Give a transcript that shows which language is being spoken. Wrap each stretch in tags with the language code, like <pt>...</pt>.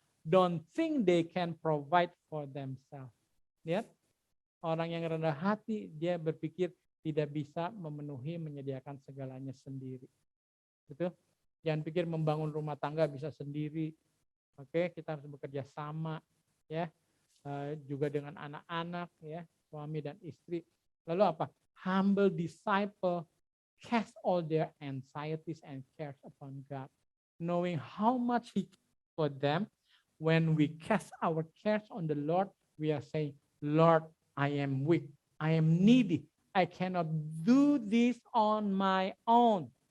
<en>Don't think they can provide for themselves.</en> <id>Lihat, orang yang rendah hati, dia berpikir tidak bisa memenuhi, menyediakan segalanya sendiri. Betul? Jangan pikir membangun rumah tangga bisa sendiri. Oke, kita harus bekerja sama, ya. Juga dengan anak-anak, ya, suami dan istri. Lalu apa?</id> <en>Humble disciple cast all their anxieties and cares upon God, knowing how much He cares for them. When we cast our cares on the Lord, we are saying, Lord, I am weak, I am needy, I cannot do this on my own.</en>